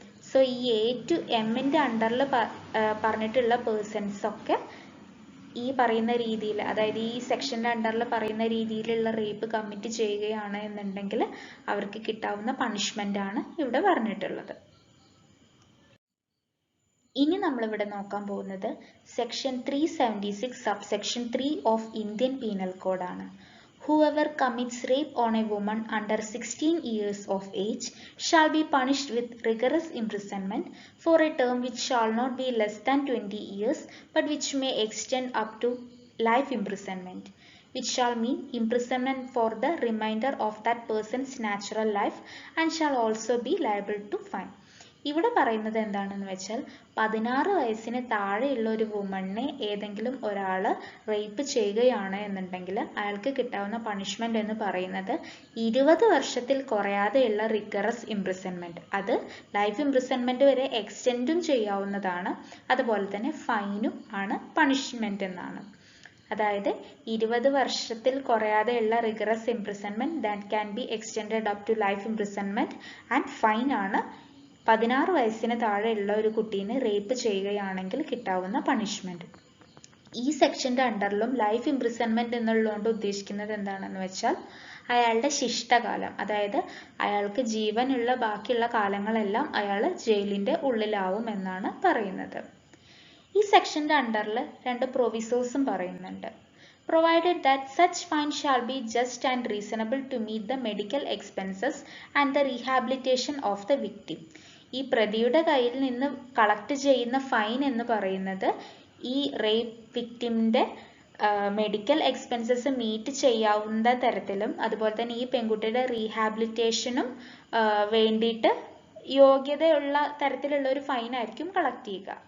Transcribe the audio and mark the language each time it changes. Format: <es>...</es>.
<ml>So ഈ A to Mന്റെ അണ്ടറിൽ പറഞ്ഞിട്ടുള്ള പേഴ്സൺസ് ഒക്കെ ഈ പറയുന്ന രീതിയിൽ, അതായത് ഈ സെക്ഷന്റെ അണ്ടറിൽ പറയുന്ന രീതിയിലുള്ള റേപ്പ് കമ്മിറ്റ് ചെയ്യുകയാണ് എന്നുണ്ടെങ്കിൽ അവർക്ക് കിട്ടാവുന്ന പണിഷ്മെന്റ് ആണ് ഇവിടെ പറഞ്ഞിട്ടുള്ളത്. ഇനി നമ്മളിവിടെ നോക്കാൻ പോകുന്നത് section 376 subsection 3 of Indian penal code ആണ്.</ml> <en>Whoever commits rape on a woman under 16 years of age shall be punished with rigorous imprisonment for a term which shall not be less than 20 years but which may extend up to life imprisonment, which shall mean imprisonment for the remainder of that person's natural life and shall also be liable to fine.</en> <ml>ഇവിടെ പറയുന്നത് എന്താണെന്ന് വെച്ചാൽ, 16 വയസ്സിന് താഴെയുള്ള ഒരു വുമണിനെ ഏതെങ്കിലും ഒരാൾ rape ചെയ്യുകയാണ് എന്നുണ്ടെങ്കിൽ അയാൾക്ക് കിട്ടാവുന്ന പണിഷ്മെന്റ് എന്ന് പറയുന്നത് 20 വർഷത്തിൽ കുറയാതെയുള്ള റിഗറസ് ഇംപ്രിസൺമെന്റ്. അത് ലൈഫ് ഇംപ്രിസൺമെന്റ് വരെ എക്സ്റ്റെൻഡും ചെയ്യാവുന്നതാണ്. അതുപോലെ തന്നെ ഫൈനും ആണ് പണിഷ്മെന്റ് എന്നാണ്. അതായത് 20 വർഷത്തിൽ കുറയാതെയുള്ള rigorous imprisonment</ml> <en>that can be extended up to life imprisonment and fine</en> <ml>ആണ് 16 വയസ്സിന് താഴെയുള്ള ഒരു കുട്ടീനെ റേപ്പ് ചെയ്യുകയാണെങ്കിൽ കിട്ടാവുന്ന പണിഷ്മെന്റ്. ഈ സെക്ഷന്റെ അണ്ടറിലും ലൈഫ് ഇംപ്രിസൺമെന്റ് എന്നുള്ളതുകൊണ്ട് ഉദ്ദേശിക്കുന്നത് എന്താണെന്ന് വെച്ചാൽ, അയാളുടെ ശിഷ്ടകാലം, അതായത് അയാൾക്ക് ജീവനുള്ള ബാക്കിയുള്ള കാലങ്ങളെല്ലാം അയാൾ ജയിലിന്റെ ഉള്ളിലാവും എന്നാണ് പറയുന്നത്. ഈ സെക്ഷന്റെ അണ്ടറിൽ 2 പ്രൊവിസോസും പറയുന്നുണ്ട്.</ml> <en>Provided that such fine shall be just and reasonable to meet the medical expenses and the rehabilitation of the victim.</en> <ml>ഈ പ്രതിയുടെ കയ്യിൽ നിന്ന് കളക്ട് ചെയ്യുന്ന ഫൈൻ എന്ന് പറയുന്നത് ഈ റേപ്പ് വിക്ടിമിന്റെ മെഡിക്കൽ എക്സ്പെൻസസ് മീറ്റ് ചെയ്യാവുന്ന തരത്തിലും, അതുപോലെ തന്നെ ഈ പെൺകുട്ടിയുടെ റീഹാബിലിറ്റേഷനും വേണ്ടിയിട്ട് യോഗ്യതയുള്ള തരത്തിലുള്ള ഒരു ഫൈൻ ആയിരിക്കും കളക്ട് ചെയ്യുക.</ml>